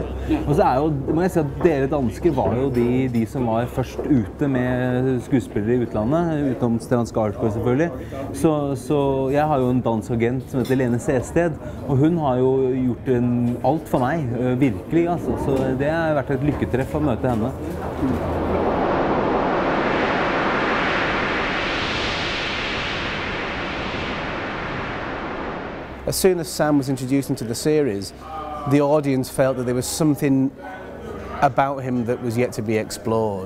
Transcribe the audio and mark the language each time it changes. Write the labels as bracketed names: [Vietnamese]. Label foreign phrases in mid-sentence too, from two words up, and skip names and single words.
[Norwegian] Og så må jeg si at dere dansker var jo de som var først ute med skuespillere i utlandet, utenom Stellan Skarsgård selvfølgelig. Så jeg har jo en dansk agent som heter Lene Sested, og hun har jo gjort alt for meg, virkelig, altså. Så det har vært et lykketreff å møte henne. [English] As soon as Sam was introduced into the series, the audience felt that there was something about him that was yet to be explored.